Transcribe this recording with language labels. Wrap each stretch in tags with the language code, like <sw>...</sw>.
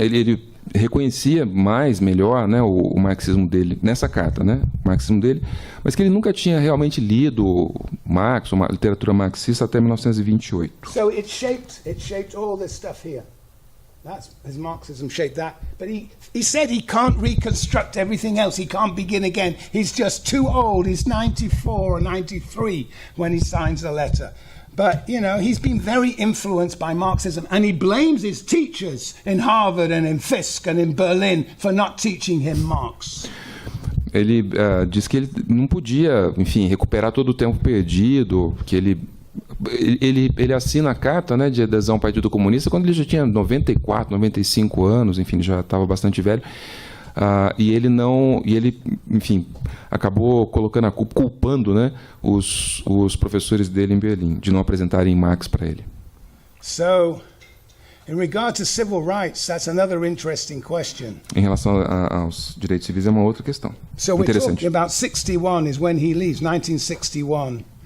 <pt>Ele reconhecia melhor, né, o marxismo dele, nessa carta, né, o marxismo dele, mas que ele nunca tinha realmente lido Marx, ou literatura marxista, até 1928.</pt> <en>So it shaped all this stuff here. His Marxism shaped that. But he said he can't reconstruct everything else. He can't begin again. He's just too old. He's 94 or 93 when he signs the letter. But, you know, he's been very influenced by Marxism, and he blames his teachers in Harvard and in Fisk and in Berlin for not teaching him Marx.</en> <pt>Ele diz que ele não podia, enfim, recuperar todo o tempo perdido, que ele assina a carta, né, de adesão ao Partido Comunista quando ele já tinha 94, 95 anos, enfim, já estava bastante velho. E ele, enfim, acabou colocando a culpa, culpando, né, os professores dele em Berlim de não apresentarem Marx para ele.</pt> <en>So, in regard to civil rights, that's another interesting question.</en> <pt>Em relação aos direitos civis é uma outra questão.</pt> <en>So we're</en> <pt>interessante.</pt> <en>talking about 61 is when he leaves, 1961.</en>